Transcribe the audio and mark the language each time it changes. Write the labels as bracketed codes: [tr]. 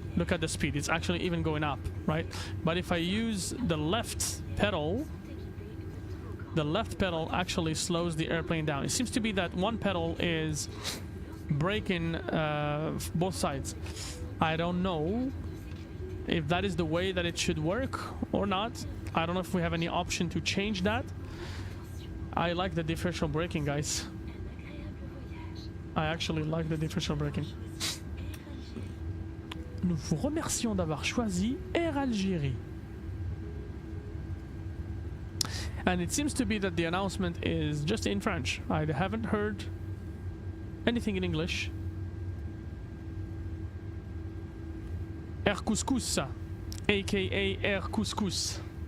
[en] Look at the speed, it's actually even going up, right? But if I use the left pedal actually slows the airplane down. It seems to be that one pedal is braking both sides. I don't know if that is the way that it should work or not. I don't know if we have any option to change that. I like the differential braking, guys. I actually like the differential braking. [fr] Nous vous remercions d'avoir choisi Air Algerie. [en] And it seems to be that the announcement is just in French. I haven't heard anything in English. Air Couscous, aka Air Couscous.